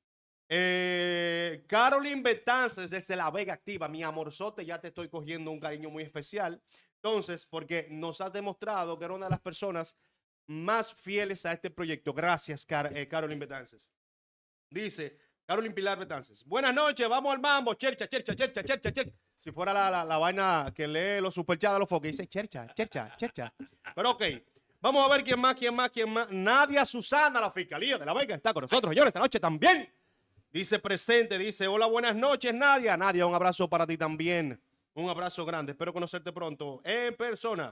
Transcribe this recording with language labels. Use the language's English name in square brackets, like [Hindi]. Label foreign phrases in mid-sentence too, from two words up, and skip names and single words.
[Spanish] Caroline Betances desde La Vega Activa, mi amorzote, ya te estoy cogiendo un cariño muy especial. Entonces, porque nos has demostrado que eres una de las personas más fieles a este proyecto. Gracias, Caroline Betances. Dice Caroline Pilar Betances. Buenas noches, vamos al mambo. Chercha, chercha, chercha, chercha, chercha. Si fuera la vaina que lee los superchats de los foques, dice chercha, chercha, chercha. Pero ok, vamos a ver quién más. Nadia Susana, la Fiscalía de La Vega, está con nosotros, señores, esta noche también. Dice presente, dice, hola, buenas noches, Nadia. Nadia, un abrazo para ti también. Un abrazo grande, espero conocerte pronto en persona.